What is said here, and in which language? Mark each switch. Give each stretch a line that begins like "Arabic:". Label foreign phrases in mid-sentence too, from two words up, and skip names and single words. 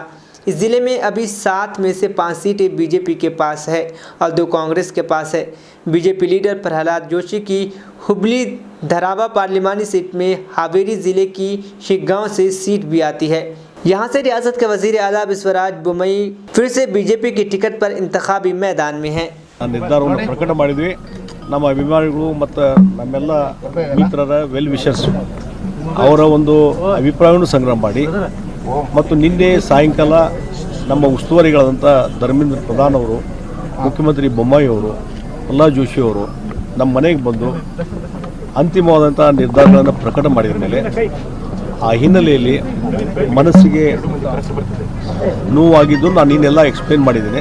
Urdu: اس ضلعے میں ابھی 7 میں سے 5 سیٹیں بی جے پی کے پاس ہے اور 2 کانگریس کے پاس ہے. بی جے پی لیڈر پرہلاد جوشی کی ہبلی دھاروا پارلیمانی سیٹ میں ہاویری ضلعے کی شگاؤں سے سیٹ بھی آتی ہے. یہاں سے ریاست کے وزیر اعلیٰ بسواراج بومئی پھر سے بی جے پی کی ٹکٹ پر انتخابی میدان میں ہیں.
Kannada: ನಿರ್ಧಾರವನ್ನು ಪ್ರಕಟ ಮಾಡಿದ್ವಿ। ನಮ್ಮ ಅಭಿಮಾನಿಗಳು ಮತ್ತು ನಮ್ಮೆಲ್ಲ ಮಿತ್ರರ
English: well wishers
Kannada: ಅವರ ಒಂದು ಅಭಿಪ್ರಾಯವನ್ನು ಸಂಗ್ರಹ ಮಾಡಿ ಮತ್ತು ನಿನ್ನೆ ಸಾಯಂಕಾಲ ನಮ್ಮ ಉಸ್ತುವಾರಿಗಳಾದಂಥ ಧರ್ಮೇಂದ್ರ ಪ್ರಧಾನ್ ಅವರು, ಮುಖ್ಯಮಂತ್ರಿ ಬೊಮ್ಮಾಯಿ ಅವರು, ಪ್ರಹ್ಲಾದ್ ಜೋಶಿ ಅವರು ನಮ್ಮ ಮನೆಗೆ ಬಂದು ಅಂತಿಮವಾದಂಥ ನಿರ್ಧಾರಗಳನ್ನು ಪ್ರಕಟ ಮಾಡಿದ ಮೇಲೆ ಆ ಹಿನ್ನೆಲೆಯಲ್ಲಿ ಮನಸ್ಸಿಗೆ ನೋವಾಗಿದ್ದು ನಾನು ಇನ್ನೆಲ್ಲ ಎಕ್ಸ್ಪ್ಲೇನ್ ಮಾಡಿದ್ದೇನೆ।